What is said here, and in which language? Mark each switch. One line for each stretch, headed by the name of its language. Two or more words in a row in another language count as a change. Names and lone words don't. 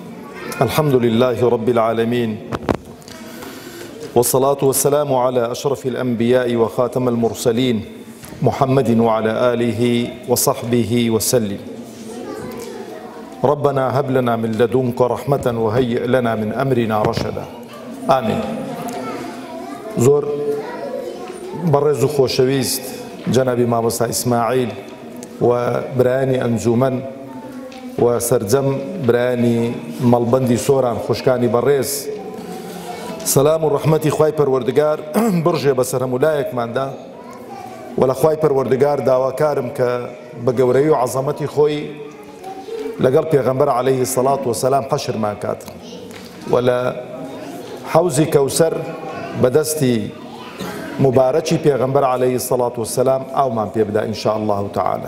Arabic: الحمد لله رب العالمين، والصلاة والسلام على أشرف الأنبياء وخاتم المرسلين محمد وعلى آله وصحبه وسلم. ربنا هب لنا من لدنك رحمة وهيئ لنا من أمرنا رشدا. آمين.
Central Kurdish: زور برز خوشويست جنابي مامۆستا إسماعيل وبراني أنجومن وسرجم براني مەڵبەندی سۆران خوشکانی بەڕێز، سەلام و ڕەحمەتی خوای پەروەردگار بڕژێ بەسەر هەمولایەکماندا و لە خوای پەروەردگار داواکارم کە بە گەورەی و عەزەمەتی خۆی لەگەڵ پێغەمبەر
Arabic: عەلەیهی سەڵات وسەلام
Central Kurdish: حەشرمان کات و لە حەوزی کەوسەر بەدەستی مبارەکی پێغەمبەر
Arabic: عەلەیهی سەڵات وسەلام
Central Kurdish: ئاومان پێ بدا
Arabic: ئینشاء الله تعالى.